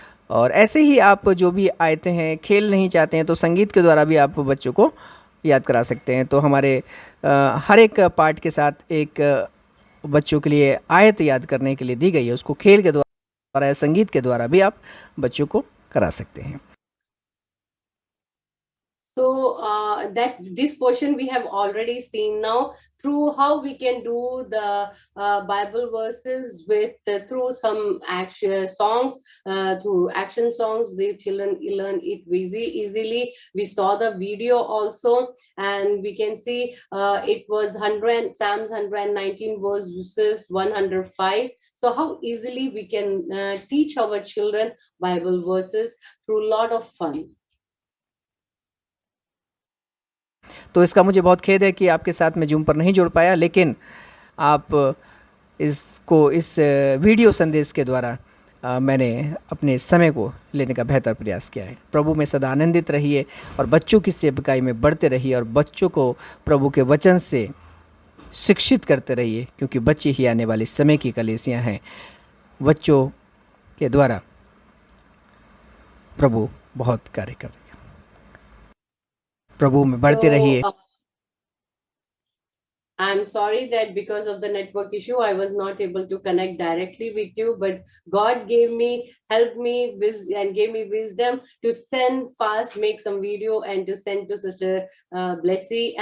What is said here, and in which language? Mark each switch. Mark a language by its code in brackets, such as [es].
[hi] और ऐसे ही आप जो भी आयतें हैं, खेल नहीं चाहते हैं तो संगीत के द्वारा भी आप बच्चों को याद करा सकते हैं। तो हमारे हर एक पार्ट के साथ एक बच्चों के लिए आयत याद करने के लिए दी गई है, उसको खेल के द्वारा या संगीत के द्वारा भी आप बच्चों को करा सकते हैं। [en] So that this portion we have already seen now through how we can do the Bible verses with through some action songs, through action songs. The children learn it easily. We saw the video also, and we can see it was Psalms 119 verses 105. So how easily we can teach our children Bible verses through a lot of fun. [hi] तो इसका मुझे बहुत खेद है कि आपके साथ मैं जूम पर नहीं जुड़ पाया, लेकिन आप इस वीडियो संदेश के द्वारा मैंने अपने समय को लेने का बेहतर प्रयास किया है। प्रभु में सदा आनंदित रहिए और बच्चों की सेवकाई में बढ़ते रहिए और बच्चों को प्रभु के वचन से शिक्षित करते रहिए, क्योंकि बच्चे ही आने वाले समय की कलीसियाँ हैं। बच्चों के द्वारा प्रभु बहुत कार्य कर रहे हैं। प्रभु में बढ़ते रहिए। [en] I'm sorry that because of the network issue, I was not able to connect directly with you, but God helped me and gave me wisdom to send fast, make some video and to send to Sister Blessy.